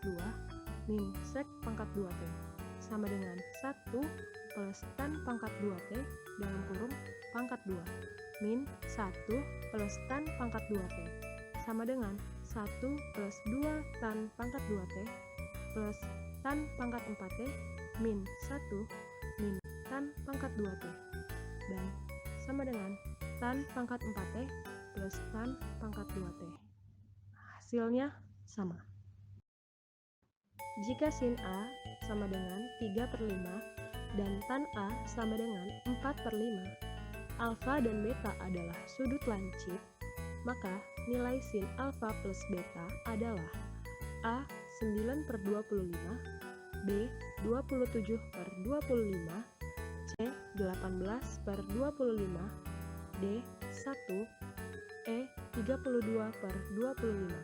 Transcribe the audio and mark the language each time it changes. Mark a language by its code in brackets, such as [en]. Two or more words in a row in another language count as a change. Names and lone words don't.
[id] 2 min sek pangkat 2T sama dengan 1 plus tan pangkat 2T dalam kurung pangkat 2 min 1 plus tan pangkat 2T sama dengan 1 plus 2 tan pangkat 2T plus tan pangkat 4T min 1 min tan tan pangkat 2T dan sama dengan tan pangkat 4T plus tan pangkat 2T. Hasilnya sama. Jika sin A sama dengan 3/5 dan tan A sama dengan 4/5, alfa dan beta adalah sudut lancip, maka nilai sin alfa plus beta adalah A 9/25, B 27/25, C 18/25, D 1, E 32/25.